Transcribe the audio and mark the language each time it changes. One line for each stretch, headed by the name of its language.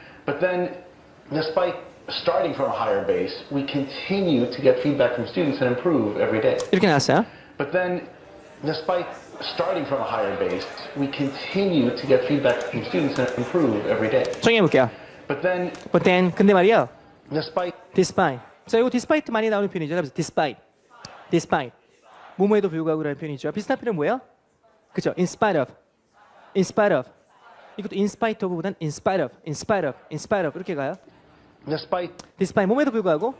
English: But then, despite starting from a higher base, we continue to get feedback from students and improve every day.
Korean: 이렇게 나왔어요.
English: But then, despite starting from a higher base, we continue to get feedback from students and improve every day.
Korean: 정리해 볼게요.
English: But then,
Korean: 근데 말이요.
English: despite despite.
Korean: 자, 이거 despite 많이 나오는 표현이죠. 그래서 despite. 뭐뭐에도 불구하고라는 표현이죠. 비슷한 표현은 뭐예요? 그렇죠.
English: in spite of.
Korean: 이것도
English: in spite of
Korean: 보다는 in spite of 이렇게 가요. despite 뭐뭐에도 불구하고